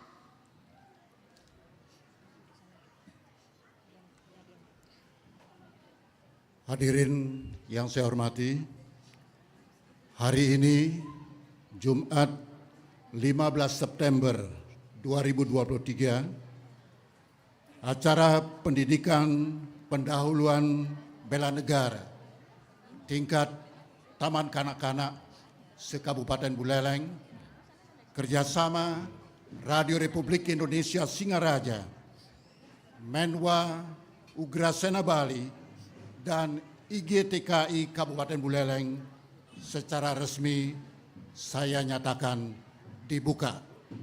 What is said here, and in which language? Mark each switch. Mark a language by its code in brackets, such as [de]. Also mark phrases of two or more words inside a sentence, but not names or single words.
[id] Hadirin yang saya hormati, hari ini Jumat 15 September 2023, acara pendidikan pendahuluan bela negara tingkat Taman Kanak-kanak se-Kabupaten Buleleng kerjasama Radio Republik Indonesia Singaraja, Menwa Ugrasena Bali dan IGTKI Kabupaten Buleleng secara resmi saya nyatakan dibuka.